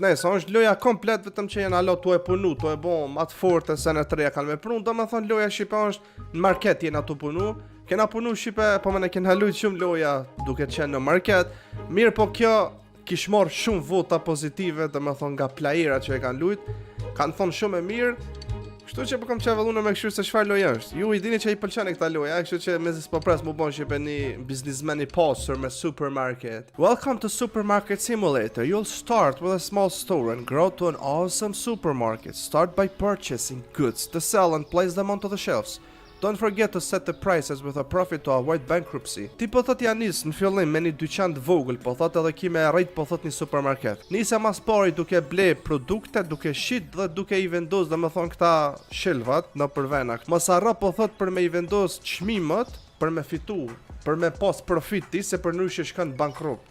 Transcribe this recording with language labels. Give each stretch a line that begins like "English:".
Albanian: Nëse është loja komplet vetëm që jenë alo tu e punu, tu e bo matë forte se në treja kanë me prun, do me thonë loja Shqipe është në market jena tu punu, kena punu Shqipe, po me ne kena lujt shumë loja duke qenë në market, mirë po kjo kish marrë shumë vota pozitive, do me thonë nga playera që e kanë lujt, kanë thonë shumë e mirë. Kështu që po kam çavelluar me kështu se çfarë lojë është. Ju I dini që I pëlqen këta loja, kështu që me s'po pres më bën Shqipe një biznismen I pasur me supermarket.
English: Welcome to Supermarket Simulator. You'll start with a small store and grow to an awesome supermarket. Start by purchasing goods to sell and place them onto the shelves. Don't forget to set the prices with a profit to avoid bankruptcy.
Albanian: Ti po thot janë nis në fillim me një dyqan të vogël, po thot edhe ki me rrit po thot një supermarket. Nisa mas pari duke ble produkte, duke shit dhe duke I vendos, dhe me thon këta shelvat në përvenak. Mos harro po thot për me I vendos çmimet, për me fitu, për me pas profiti se për ndryshe shkon bankrut.